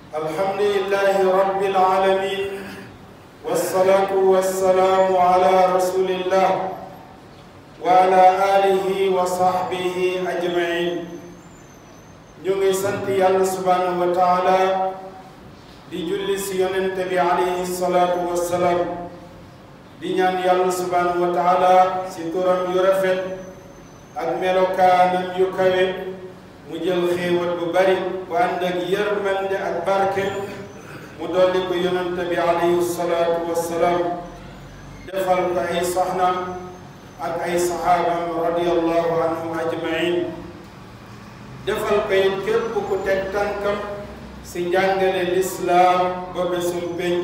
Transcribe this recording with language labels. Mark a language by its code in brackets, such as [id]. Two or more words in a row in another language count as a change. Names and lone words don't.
[ar] الحمد لله رب العالمين والصلاة والسلام على رسول الله وعلى آله وصحبه أجمعين. [wo] ñu ngi sant Yàlla [ar] سبحانه وتعالى [wo] di julli si yonent bi [ar] عليه الصلاة والسلام [wo] di ñaan Yàlla [ar] سبحانه وتعالى [wo] si turam yu rafet ak melokaanam yu kawe mu jël xéewal bu bari bu ànd ak yërmande ak barke mu dolli ko yonent bi [ar] عليه الصلاة والسلام [wo] defal ko ay soxnaam ak ay saxaabam [ar] رضي الله عنهم أجمعين [wo] defal ko it képp ku teg tànkam si njàngale lislaam ba bésum pénc.